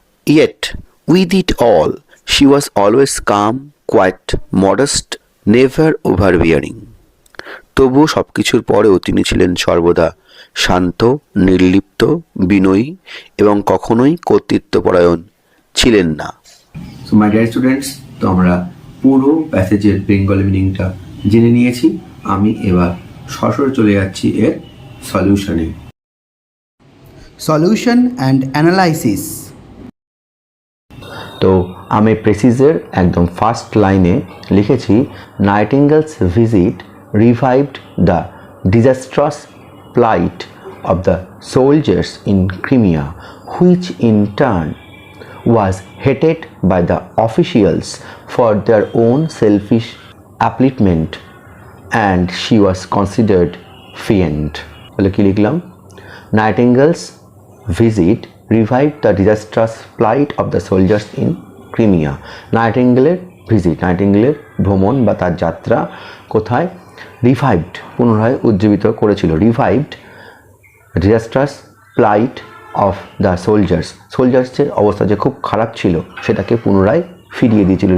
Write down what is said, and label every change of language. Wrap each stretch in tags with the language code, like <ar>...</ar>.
<en>Yet with it all, she was always calm, quiet, modest, never overbearing.</en> <bn>তবুও সব কিছুর পরেও তিনি ছিলেন সর্বদা শান্ত, নির্লিপ্ত, বিনয়ী এবং কখনোই কর্তৃত্বপরায়ণ ছিলেন না।</bn> <en>so my dear students,</en> <bn>তো আমরা পুরো প্যাসেজের বেঙ্গলি মিনিংটা জেনে নিয়েছি। আমি এবার সরাসরি চলে যাচ্ছি এর সলিউশনে।</bn> <en>Solution and analysis. তো আমি প্রেসিজের একদম ফার্স্ট লাইনে লিখেছি Nightingale's visit revived the disastrous plight of the soldiers in Crimea, which in turn was hated by the officials for their own selfish upliftment, and she was considered fiend.</en> <bn>তাহলে কি লিখলাম?</bn> <en>Nightingale's visit revived the disastrous plight of the soldiers in Crimea.</en> <bn>নাইটিঙ্গেলের visit, নাইটিঙ্গেলের ভ্রমণ বা তার যাত্রা কোথায়? Revived, পুনরায় উজ্জীবিত করেছিল। Revived disastrous plight of the সোলজার্সের অবস্থা যে খুব খারাপ ছিল সেটাকে পুনরায় ফিরিয়ে দিয়েছিল।</bn>